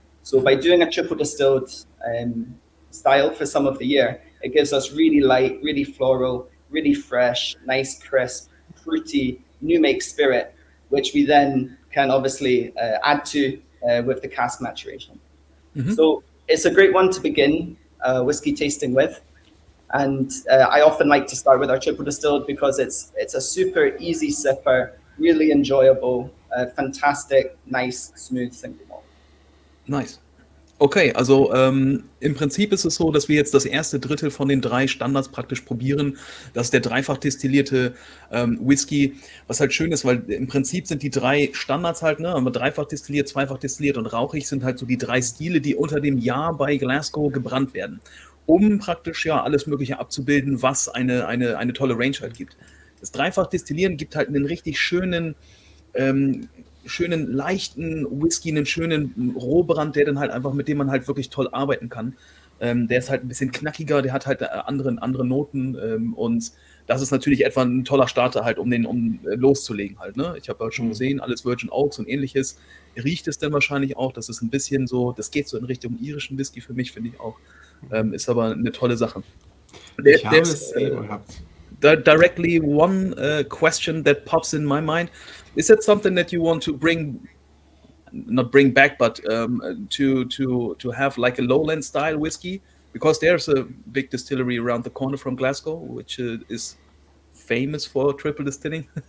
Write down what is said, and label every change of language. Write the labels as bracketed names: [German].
[English] So by doing a triple distilled style for some of the year, it gives us really light, really floral, really fresh, nice, crisp, fruity, new make spirit, which we then can obviously add to with the cask maturation. So it's a great one to begin whiskey tasting with. And I often like to start with our triple distilled because it's a super easy sipper, really enjoyable, fantastic, nice, smooth single malt. Nice. [German] Okay, also im Prinzip ist es so, dass wir jetzt das erste Drittel von den 3 Standards praktisch probieren. Das ist der dreifach destillierte Whisky, was halt schön ist, weil im Prinzip sind die 3 Standards halt, ne, aber dreifach destilliert, zweifach destilliert und rauchig sind halt so die 3 Stile, die unter dem Jahr bei Glasgow gebrannt werden, um praktisch ja alles Mögliche abzubilden, was eine tolle Range halt gibt. Das dreifach Destillieren gibt halt einen richtig schönen leichten Whisky, einen schönen Rohbrand, der dann halt einfach, mit dem man halt wirklich toll arbeiten kann. Der ist halt ein bisschen knackiger, der hat halt andere Noten, und das ist natürlich etwa ein toller Starter halt, um loszulegen halt, ne? Ich habe halt schon gesehen, alles Virgin Oaks und ähnliches. Riecht es dann wahrscheinlich auch, das ist ein bisschen so, das geht so in Richtung irischen Whisky für mich, finde ich auch. Ist aber eine tolle Sache. Ich habe es gehabt. [English] Directly one question that pops in my mind. Is that something that you want to bring not bring back, but to have like a lowland style whiskey, because there's a big distillery around the corner from Glasgow, which is famous for triple distilling.